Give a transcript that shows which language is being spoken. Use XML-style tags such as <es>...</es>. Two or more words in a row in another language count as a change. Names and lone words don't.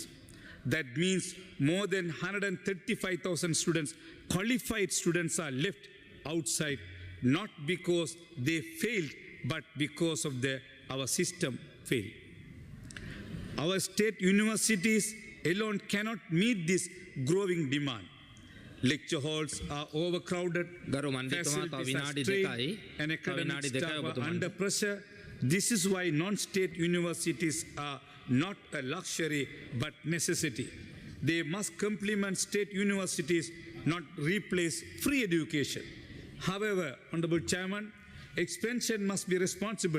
<en>That means more than 135,000 students, qualified students, are left outside, not because they failed, but because of our system failed. Our state universities alone cannot meet this growing demand. lecture halls are overcrowded,</en> <si>ගරු මන්ත්‍රීතුමා තව</si> <en>facilities are</en> <si>විනාඩි</si> <en>strained,</en> <si>2යි.</si> <en>and</en> <si>තව</si> <en>academic</en> <si>විනාඩි 2යි</si> <en>staff are</en> <si>ඔබතුමන්ට.</si> <en>under pressure. This is why non-state universities are not a luxury but necessity. They must complement state universities, not replace free education. However, Honorable Chairman, expansion must be responsible.</en>